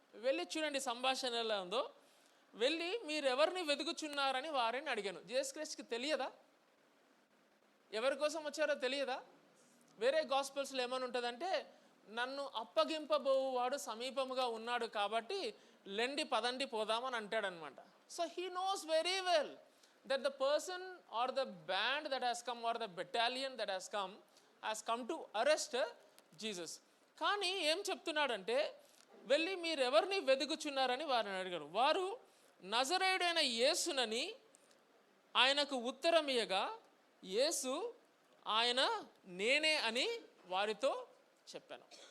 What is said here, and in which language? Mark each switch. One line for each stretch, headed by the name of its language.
Telugu: వెళ్ళి చూడండి సంభాషణ ఎలా ఉందో. వెళ్ళి మీరు ఎవరిని వెతుకుచున్నారని వారిని అడిగాను. జీసస్ క్రైస్ట్కి తెలియదా ఎవరి కోసం వచ్చారో? తెలియదా? వేరే గాస్పెల్స్లో ఏమని ఉంటుందంటే, నన్ను అప్పగింపబోవాడు సమీపముగా ఉన్నాడు కాబట్టి లెండి పదండి పోదామని అంటాడనమాట.
English: So he knows very well that the person or the band that has come or the battalion that has come to arrest Jesus.
Telugu: కానీ ఏం చెప్తున్నాడంటే, వెళ్ళి మీరు ఎవరిని వెతుకుచున్నారని వారిని అడిగారు. వారు నజరేయుడైన యేసునని ఆయనకు ఉత్తరం ఇయ్యగా, యేసు ఆయన నేనే అని వారితో చెప్పాను.